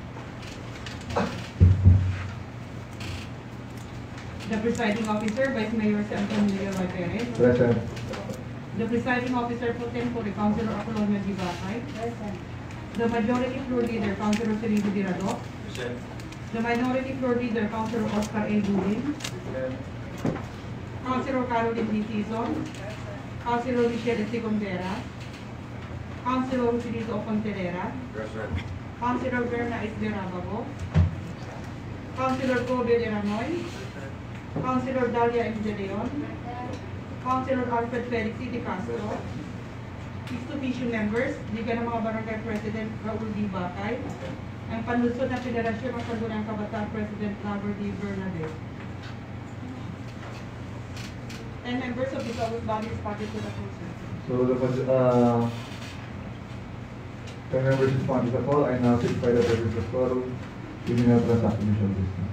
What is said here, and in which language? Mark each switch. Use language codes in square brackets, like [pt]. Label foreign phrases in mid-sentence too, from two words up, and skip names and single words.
[en] The presiding officer, Vice Mayor Antonio Leroy Perez. Present. The presiding officer pro tempore, Councilor Apolonio Di Bacay. Present. The majority floor leader, Councilor Cirilo Di Radok. Present. The minority floor leader, Councilor Oscar A. Bowling. Councilor Caroline D. Tizon. Councilor Michelle Secondera. Councilor Rufinito Fontelera. Present. Councilor Berna Esderabago. Councilor Kobe Deranoy. Councilor Dalia M. De Leon. Councilor Alfred Felix C. De Castro. Ex officio members, Liga ng mga Barangay President Raul D. Bacay. Ang Panlusod na Federasyon ng Sangguniang Kabataan President Robert D. Bernadette. And members of the August body is party to the process. So the 10 members responded to the call. I now certify that there is a quorum giving out transaction usual business.